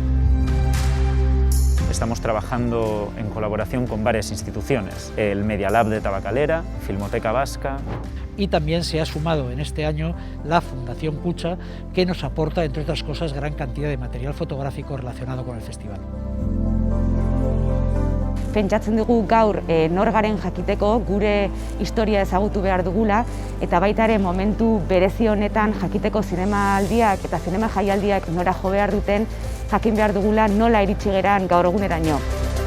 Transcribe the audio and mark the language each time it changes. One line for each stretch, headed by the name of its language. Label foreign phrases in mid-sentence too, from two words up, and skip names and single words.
Spanish: Estamos trabajando en colaboración con varias instituciones, el Media Lab de Tabacalera, Filmoteca Vasca. Y también se ha sumado en este año la Fundación Kutxa, que nos aporta, entre otras cosas, gran cantidad de material fotográfico relacionado con el festival.
Basque: Pentsatzen dugu gaur nor garen jakiteko gure historia ezagutu behar dugula, eta baita ere momentu berezi honetan jakiteko zinemaldiak eta zinema jaialdiak nora jo behar duten jakin behar dugula nola iritsi geran gaur eguneraino.